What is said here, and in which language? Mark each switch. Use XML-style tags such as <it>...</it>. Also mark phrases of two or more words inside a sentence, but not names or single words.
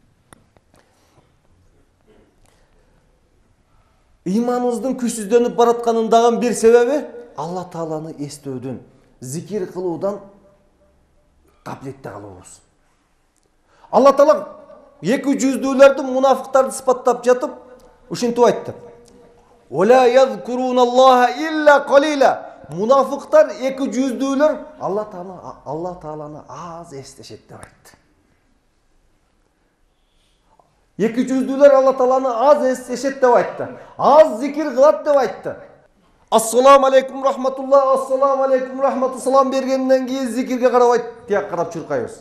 <ky>Ыйманыбыздын күчсүздөнүп баратканын дагы бир себеби Алла Тааланы эстөөдөн, зикир кылуудан кабилетте калуубуз. Алла Таала эки жүздүүлөрдү, мунафыктарды сыпаттап жатып, ушинтип айтты.</ky> <ar>«ولا يذكرون الله إلا قليلا».</ar> <ky>Мунафыктар, эки жүздүүлөр Алла Тааланы аз эстешет деп айтты. Эки жүздүүлөр Алла Тааланы аз эстешет деп айтты. Аз зикир кылат деп айтты.</ky> <ar>السلام عليكم رحمة الله، السلام عليكم رحمة</ar> <ky>салам бергенден кийин зикирге карабай тияк карап чуркайбыз.</ky>